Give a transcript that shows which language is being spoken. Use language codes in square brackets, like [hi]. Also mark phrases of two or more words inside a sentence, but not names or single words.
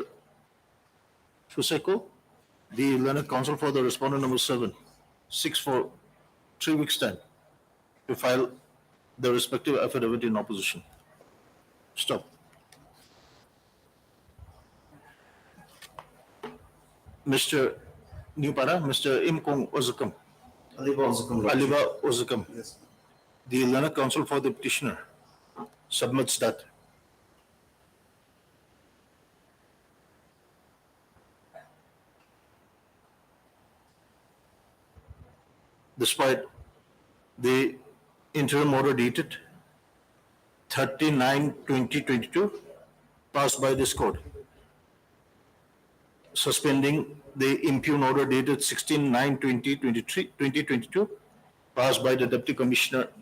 [en] Fuseko, the learned counsel for the respondent number 7, 6 for 3 weeks' time to file the respective affidavit in opposition. Stop. Mr. Newpara, Mr. Imkong Ozukam. Aliba Uzukum, Lordship. Aliba Ozukam. Yes. The learned counsel for the petitioner submits that despite the interim order dated 39/2022 passed by this court, suspending the impugned order dated 16/9/2022 passed by the Deputy Commissioner.